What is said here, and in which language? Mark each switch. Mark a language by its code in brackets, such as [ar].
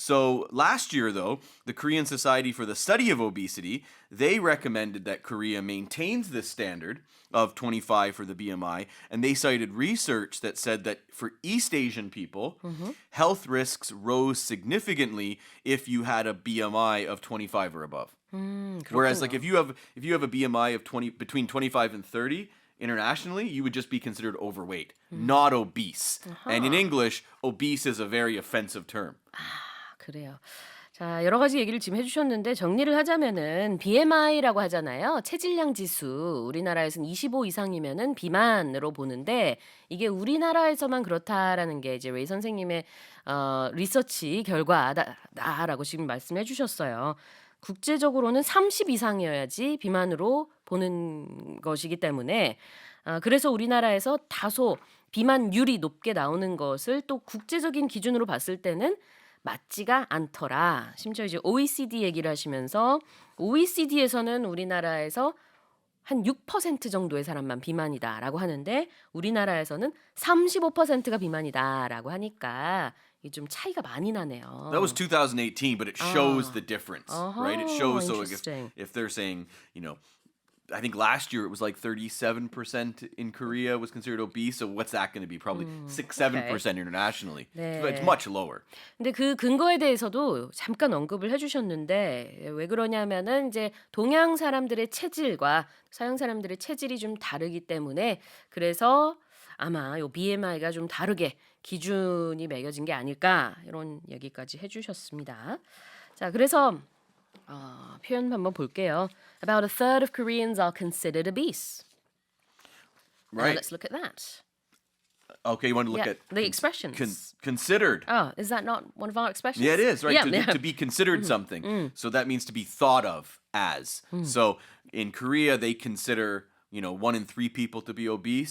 [en] So last year, though, the Korean Society for the Study of Obesity, they recommended that Korea maintains this standard of 25 for the BMI, and they cited research that said that for East Asian people, health risks rose significantly if you had a BMI of 25 or above. Whereas, like if you have a BMI of between 25 and 30. Internationally, you would just be considered overweight, not obese. And in English, obese is a very offensive term. [ko] 그래요. 자, 여러 가지 얘기를 지금 해주셨는데 정리를 하자면은 BMI라고 하잖아요. 체질량 지수. 우리나라에서는 25 이상이면은 비만으로 보는데 이게 우리나라에서만 그렇다라는 게 이제 웨이 선생님의 리서치 결과다라고 지금 말씀해 주셨어요. 국제적으로는 30 이상이어야지 비만으로 보는 것이기 때문에 그래서 우리나라에서 다소 비만율이 높게 나오는 것을 또 국제적인 기준으로 봤을 때는 맞지가 않더라. 심지어 이제 OECD 얘기를 하시면서 OECD에서는 우리나라에서 한 6% 정도의 사람만 비만이다라고 하는데 우리나라에서는 35%가 비만이다라고 하니까 이게 좀 차이가 많이 나네요. [en] That was 2018, but it shows the difference, right? It shows, so interesting. if they're saying, I think last year it was like 37% in Korea was considered obese. So what's that going to be? Probably 6-7% internationally. [ko] 네. [en] It's much lower. [ko] 근데 그 근거에 대해서도 잠깐 언급을 해주셨는데 왜 그러냐면은 이제 동양 사람들의 체질과 서양 사람들의 체질이 좀 다르기 때문에 그래서 아마 요 BMI가 좀 다르게 기준이 매겨진 게 아닐까 이런 얘기까지 해주셨습니다. 자, 그래서 표현 한번 볼게요. [en] About a third of Koreans are considered obese. Right. Let's look at that. Okay, you want to look at the expressions. Considered. Oh, is that not one of our expressions? Yeah, it is, right? Yeah. To be considered something. So that means to be thought of as. So in Korea, they consider 1 in 3 people to be obese.